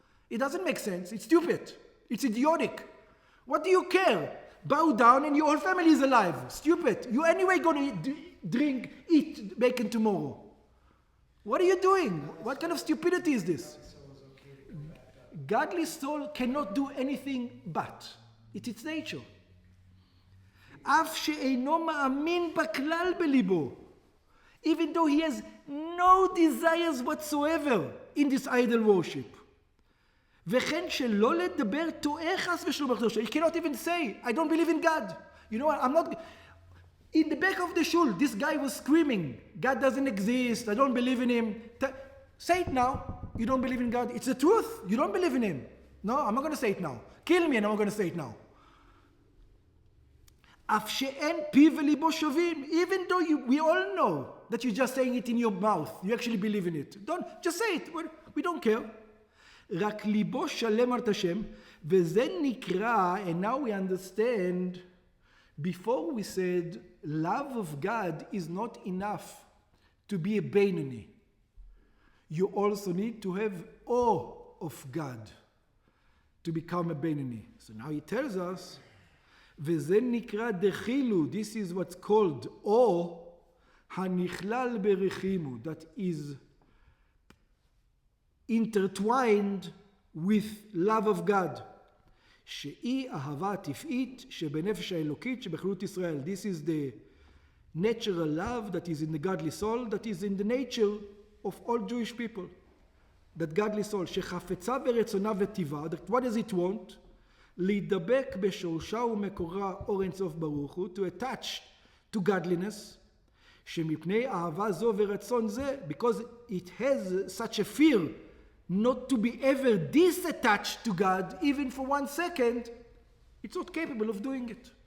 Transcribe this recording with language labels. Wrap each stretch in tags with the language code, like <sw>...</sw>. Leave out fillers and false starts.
<en>It doesn't make sense. It's stupid. It's idiotic. What do you care? Bow down and your whole family is alive. Stupid. You're anyway going to eat bacon tomorrow. What are you doing? What kind of stupidity is this? Godly soul cannot do anything but. It's its nature.</en> <he>אף שאינו מאמין בכלל בליבו.</he> <en>Even though he has no desires whatsoever in this idol worship.</en> <he>וכן שלא לדבר טועה חס ושלום בקדושה.</he> <en>He cannot even say, "I don't believe in God." You know what? I'm not... In the back of the shul, this guy was screaming, "God doesn't exist. I don't believe in him." Say it now. You don't believe in God. It's the truth. You don't believe in him. No, I'm not going to say it now. Kill me and I'm not going to say it now.</en> <he>אף שאין פיו וליבו שווים.</he> <en>Even though we all know that you're just saying it in your mouth. You actually believe in it. Just say it. We don't care.</en> <he>רק ליבו שלם על השם, וזה נקרא,</he> <en>and now we understand, before we said, love of God is not enough to be a Beinoni. You also need to have awe of God to become a Beinoni. So now he tells us,</en> <he>וזה נקרא דחילו,</he> <en>this is what's called awe,</en> <he>הנכלל ברחימו,</he> <en>that is intertwined with love of God.</en> <he>שהיא אהבה טבעית שבנפש האלוקית שבכללות ישראל.</he> <en>This is the natural love that is in the godly soul, that is in the nature of all Jewish people. That godly soul,</en> <he>שחפצה ברצונה וטבעה,</he> <en>that what does it want?</en> <he>להידבק בשורשה ומקורה אור אינסוף ברוך הוא,</he> <en>to attach to godliness,</en> <he>שמפני אהבה זו ורצון זה,</he> <en>because it has such a fear not to be ever disattached to God, even for 1 second, it's not capable of doing it.</en>